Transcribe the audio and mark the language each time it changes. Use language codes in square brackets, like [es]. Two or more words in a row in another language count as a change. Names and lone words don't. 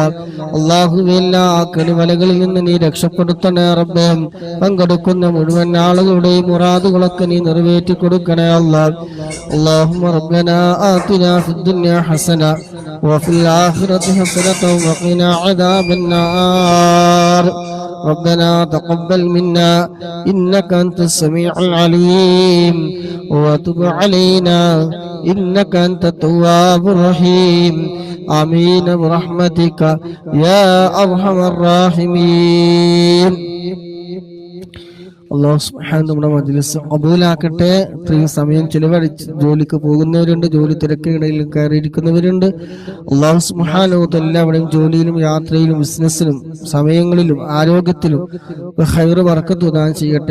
[ml] അല്ലാഹുവേ എല്ലാ കെടുവലകളിൽ നിന്ന് നീ രക്ഷപ്പെടുത്തണേ റബ്ബേ. പങ്കെടുക്കുന്ന മുഴുവൻ ആളുകളുടെയും മുറാദുകളൊക്കെ നീ നിറവേറ്റി കൊടുക്കണേ അല്ലാ. [ar] اللهم ربنا آتنا في الدنيا حسنة وفي الآخرة حسنة وقنا عذاب النار. ربنا تقبل منا إنك أنت السميع العليم وتب علينا إنك أنت التواب الرحيم آمين برحمتك يا أرحم الراحمين. الله سبحانه [ml] നമ്മുടെ മജ്ലിസ് ഖബൂലാക്കട്ടെ. ഇത്രയും സമയം ചിലവഴിച്ച് ജോലിക്ക് പോകുന്നവരുണ്ട്, ജോലി തിരക്കിനിടയിൽ കയറിയിരിക്കുന്നവരുണ്ട്. [ar] الله سبحانه [ml] എല്ലാവരുടെയും ജോലിയിലും യാത്രയിലും ബിസിനസ്സിലും സമയങ്ങളിലും ആരോഗ്യത്തിലും ഖൈർ ബർക്കത്ത് ദാനം ചെയ്യട്ടെ.